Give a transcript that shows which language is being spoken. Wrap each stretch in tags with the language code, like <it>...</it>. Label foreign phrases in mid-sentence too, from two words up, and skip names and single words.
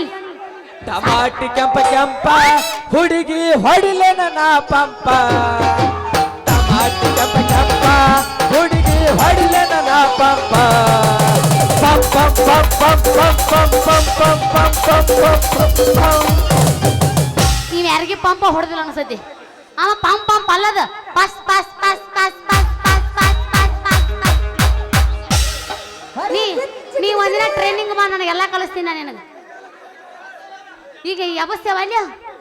<kn>ಟಮಾಟಿ ಕೆಂಪ ಕೆಂಪ ಹುಡುಗಿ ಹೊಡಿಲೆ ನನ್ನ ಪಂಪ ಟಮಾಟಿ ಕೆಂಪ ಕೆಂಪ ಹುಡುಗಿ ಹೊಡಿಲೆ ನನ್ನ ಪಂಪ ಪಂ ಪಂ ಪಂ ಪಂ ಪಂ ಪಂ ಪಂ ಪಂ ಪಂ ಪಂ ಪಂ ಪಂ. ನೀವ್ ಯಾರಿಗೆ ಪಂಪ ಹೊಡೆದಿಲ್ಲ ಅನ್ಸತಿ ಅವ ಪಂಪ್ ಪಂಪ್ ಅಲ್ಲದ ಪಸ್ ಪಸ್ ಪಸ್ ಪಸ್ ಪಸ್ ಪಸ್ ಪಸ್ ಪಸ್ ಪಸ್ ಪಸ್ ನೀ ಒಂದಿನ ಟ್ರೈನಿಂಗ್ ಬಾ ನನಗೆಲ್ಲ ಕಲಿಸ್ತೀನಿ ನಾನು ನಿನಗೆ ಈಗ ಈ ಅವಸ್ಥೆ ಅಲ್ಲ</kn>